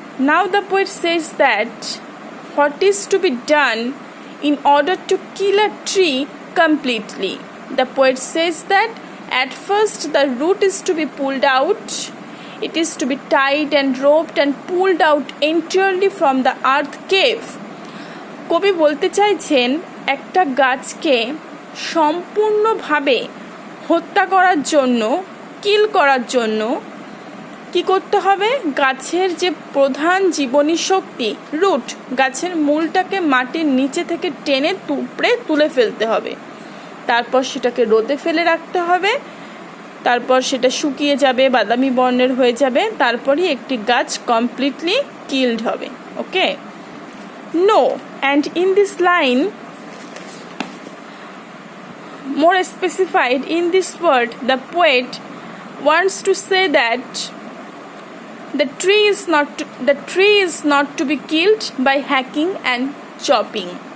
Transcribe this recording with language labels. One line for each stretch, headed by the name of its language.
English: Now the poet says that what is to be done in order to kill a tree completely. The poet says that at first the root is to be pulled out. It is to be tied and roped and pulled out entirely from the earth cave.
Bangla: কবি বলতে চাইছেন একটা গাছকে সম্পূর্ণভাবে হত্যা করার জন্য, কিল করার জন্য কি করতে হবে? গাছের যে প্রধান জীবনী শক্তি রুট, গাছের মূলটাকে মাটির নিচে থেকে টেনে উপড়ে তুলে ফেলতে হবে। তারপর সেটাকে রোদে ফেলে রাখতে হবে, তারপর সেটা শুকিয়ে যাবে, বাদামি বর্ণের হয়ে যাবে, তারপরই একটি গাছ কমপ্লিটলি কিলড হবে।
English: Okay, no, and in this line more specified in this word, the poet wants to say that the tree is not to be killed by hacking and chopping.